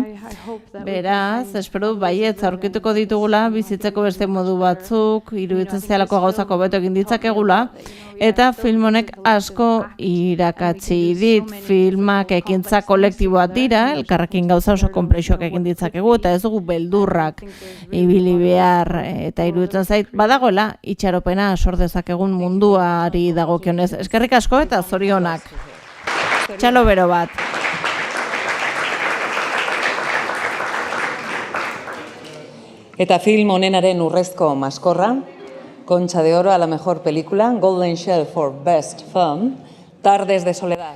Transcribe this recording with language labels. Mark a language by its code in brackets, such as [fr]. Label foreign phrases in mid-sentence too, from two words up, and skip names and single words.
[eu] Beraz, espero dut baietz aurkituko ditugula, bizitzeko beste modu batzuk, iruditzen zehalako gauzako beto egin ditzakegula, eta film honek asko irakatsi dit, filmak ekintza kolektiboak dira, elkarrekin gauza oso konplexuak egin ditzakegu, eta ez dugu beldurrak ibili behar, eta iruditzen zait, badagoela, itxaropena sor dezakegun munduari dagokionez. Eskerrik asko eta zorionak. Txalo bero bat. Eta film honenaren urrezko maskorra, [es] Concha de Oro a la mejor película, [en] Golden Shell for Best Film, [es] Tardes de Soledad.